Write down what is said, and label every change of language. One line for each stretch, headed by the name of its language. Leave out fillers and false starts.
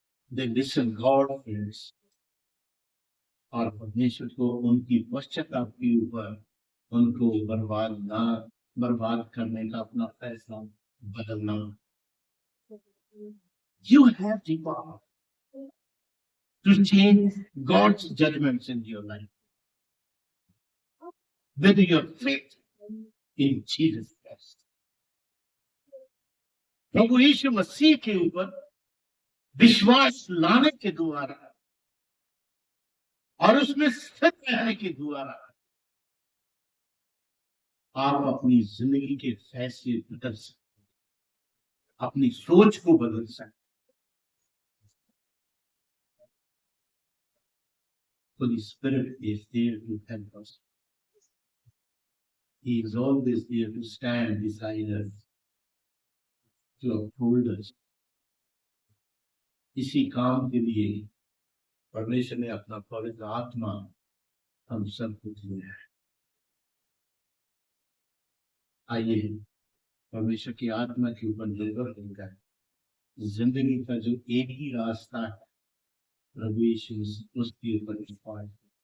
English: They listen God friends,
Hindi: और परमेश्वर को उनकी पश्चाताप के ऊपर उनको बर्बाद करने का अपना फैसला बदलना।
English: You have the power to change God's judgments in your life with your faith in Jesus Christ.
Hindi: प्रभु यीशु मसीह के ऊपर विश्वास लाने के द्वारा और उसमें स्थिर रहने के द्वारा आप अपनी जिंदगी के फैसले बदल सकते, अपनी सोच को बदल सकते।
English: Holy Spirit is there to help us. He is always there to stand beside us, to uphold us.
Hindi: इसी काम के लिए परमेश्वर ने अपना पवित्र आत्मा हम सबको दिया है। आइए परमेश्वर की आत्मा के ऊपर निर्भर होकर जिंदगी का जो एक ही रास्ता है प्रभु यीशु उसके ऊपर निर्भर।